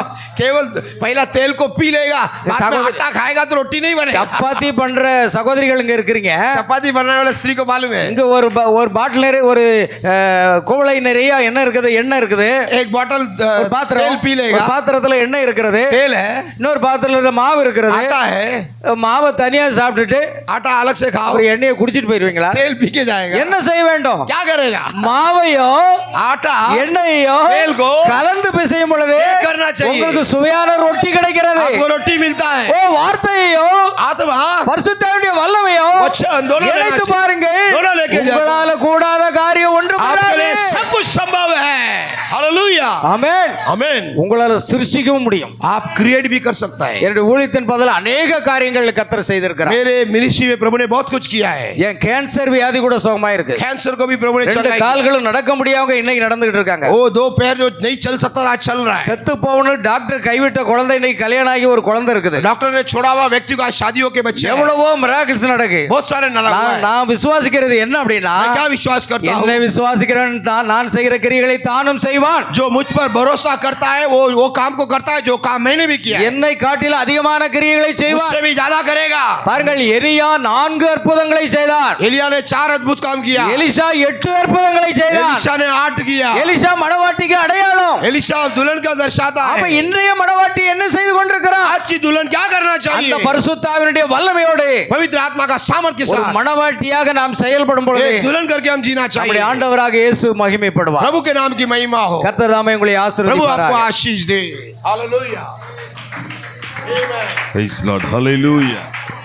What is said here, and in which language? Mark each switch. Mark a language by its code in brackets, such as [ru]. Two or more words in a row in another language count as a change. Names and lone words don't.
[hi] केवल पहला तेल को पी लेगा, बाद में सगोदरी- आटा खाएगा तो रोटी नहीं बनेगा। [ta] சப்பாத்தி பண்ற சகோதரிகள் இங்க இருக்கிறீங்க. [hi] चपाती बनाने वाले स्त्री को मालूम है, [ta] இங்க ஒரு பாட்டில் நிறைய ஒரு குவளை நிறைய எண்ணெய் இருக்குது. [hi] एक बोतल [ta] ஒரு பாத்திரம், [hi] तेल पी [ta] ஒரு [hi] लेगा, [ta] பாத்திரத்துல எண்ணெய் இருக்கிறது, [hi] तेल है, [ta] இன்னொரு பாத்திரத்துல மாவு இருக்கிறது. [hi] आटा है, [ta] மாவை தனியா சாப்பிட்டுட்டு [hi] आटा अलग से खाओ, [ta] ஒரு எண்ணெயை குடிச்சிட்டு போயிருவீங்களா? [hi] तेल पी के जाएगा। [ta] என்ன செய்ய வேண்டும்? [hi] क्या करेगा? [ta] மாவையோ [hi] आटा [ta] எண்ணெயோ [hi] तेल को [ta] கலந்து பிசையும் பொழுது [hi] ये करना चाहिए। [ta] உங்களுக்கு சுவையான ரொட்டி கிடைக்கிறது. [hi] आपको रोटी मिलता है। [ta] ஓ, வார்த்தையோ [hi] आत्मा [ta] பரிசுத்தாவினுடைய வல்லமையோ [hi] वचन दोनों लेना [ta] இணைத்து [hi] चाहिए। [ta] பாருங்கள். [hi] दोनों लेके जाओ। [ta] உங்களால கூடாத காரியம் ஒன்றும் [hi] आपके [ta] கூடாது. [hi] लिए सब कुछ संभव है। हालेलुया। [ta] ஆமென். [hi] आमीन। [ta] உங்களால சிருஷ்டிக்கவும் முடியும். [hi] आप क्रिएट भी कर सकता है। [ta] என்னுடைய ஊழியத்தின் பதில் அநேக காரியங்கள் கர்த்தர் செய்திருக்கிறார். [hi] मेरे मिनिस्ट्री में प्रभु ने बहुत कुछ किया है। [ta] என் கேன்சர் வியாதி கூட சுகமா இருக்கு. [hi] कैंसर को भी प्रभु ने [ta] ரெண்டு [hi] चंगाई की। [ta] கால்களும் நடக்க முடியாம இன்னைக்கு நடந்துகிட்டு இருக்காங்க. [hi] वो दो पैर जो नहीं चल सकता था आज चल रहा है। [ta] செத்து போகணும் டாக்டர் கைவிட்ட குழந்தை இன்னைக்கு கல்யாணம் ஆகி ஒரு குழந்தை இருக்குது. [hi] डॉक्टर ने छोड़ा हुआ व्यक्ति को आज शादियों के बच्चे हैं। [ta] எவ்வளவோ மிராக்கிள்ஸ் நடக்கு. [hi] बहुत सारे नला हुआ है। [ta] நான் விசுவாசிக்கிறது என்ன அப்படின்னா, [hi] मैं क्या विश्वास करता [ta] என்னை [hi] हूँ, [ta] விசுவாசிக்கிறவன் நான் செய்கிற கிரியைகளை தானும் செய்வான். [hi] जो मुझ पर भरोसा करता है वो काम को करता है जो काम मैंने भी किया है। [ta] என்னை காட்டிலும் அதிகமான கிரியைகளை செய்வான். [hi] उससे भी ज्यादा करेगा। [ta] பாருங்கள், எலியா 4 அற்புதங்களை செய்தான். [hi] एलिया ने 4 अद्भुत काम किया। [ta] எலிசா 8 அற்புதங்களை செய்தான். [hi] एलिशा ने 8 किया। [ta] எலிசா மணவாட்டிக்கு அடையாளம். [hi] एलिशा दुल्हन का दर्शाता [ta] அப்ப [hi] है। [ta] இன்றைய மணவாட்டி என்ன செய்து கொண்டிருக்கிறார்? [hi] आज की दुल्हन क्या करना [ta] அந்த [hi] चाहिए? [ta] பரிசுத்தாவினுடைய வல்லமையோடு [hi] पवित्र आत्मा का सामर्थ्य के [ta] ஒரு [hi] साथ [ta] மணவாட்டியாக நாம் செயல்படும் பொழுது [hi] एक दुल्हन करके हम जीना [ta] நம்முடைய [hi] चाहिए। [ta] ஆண்டவராக இயேசு மகிமைப்படுவார். [hi] प्रभु के नाम की महिमा हो। [ta] கர்த்தர் தாமே உங்களை [hi] प्रभु आपको [ta] ஆசீர்வதிப்பாராக. [hi] आशीष दे। हालेलुया। [en] Praise Lord. Hallelujah.